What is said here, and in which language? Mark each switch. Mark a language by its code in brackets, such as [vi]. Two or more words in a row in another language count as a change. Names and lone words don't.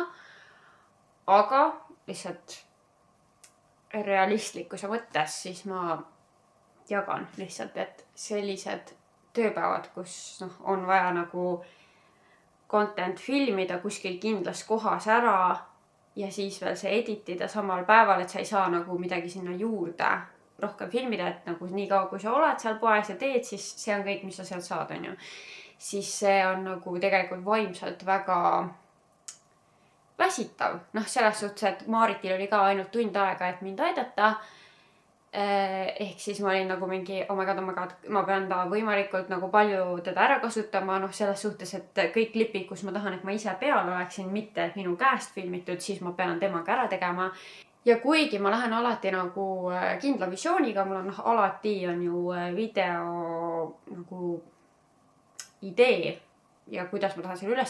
[et] Aga lihtsalt realistlikkuse mõttes siis ma jagan lihtsalt, et sellised tööpäevad, kus on vaja nagu content filmida kuskil kindlas kohas ära ja siis veel see editida samal päeval, et sa ei saa nagu midagi sinna juurde rohkem filmida, et nagu nii kaua, kui sa oled seal poes ja teed, siis see on kõik, mis sa sealt saad, on ju. Siis see on nagu tegelikult vaimselt väga väsitav. Selles suhtes, et Maritil oli ka ainult tund aega, et mind aidata. Ehk siis ma olin nagu mingi, [en] oh my god, [et] ma pean ta võimalikult nagu palju teda ära kasutama. Selles suhtes, et kõik klipid, kus ma tahan, et ma ise peal oleksin, mitte minu käest filmitud, siis ma pean temaga ära tegema. Ja kuigi ma lähen alati nagu kindla visiooniga, mul on alati on ju video nagu idee ja kuidas ma tahan selle üles